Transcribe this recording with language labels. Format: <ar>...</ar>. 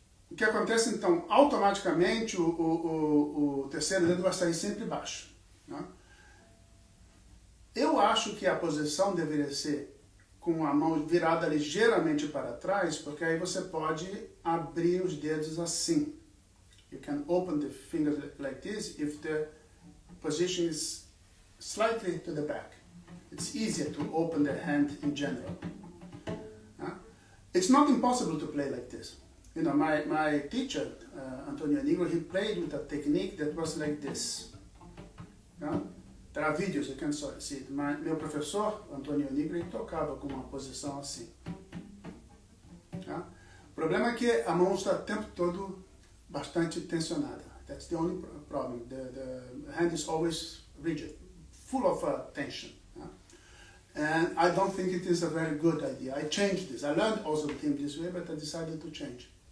<pt>O que acontece então? Automaticamente o terceiro dedo vai sair sempre baixo. Né? Eu acho que a posição deveria ser com a mão virada ligeiramente para trás, porque aí você pode abrir os dedos assim.</pt> <en>You can open the fingers like this if the position is slightly to the back. It's easier to open the hand in general. It's not impossible to play like this. You know, my teacher, Antonio Janigro, he played with a technique that was like this. There are videos, you can see it.</en> <pt>Meu professor, Antonio Janigro, ele tocava com uma posição assim. O problema é que a mão está o tempo todo bastante tensionada.</pt> <en>That's the only problem. The hand is always rigid, full of tension. And I don't think it is a very good idea. I changed this. I learned also with him this way, but I decided to change.</en>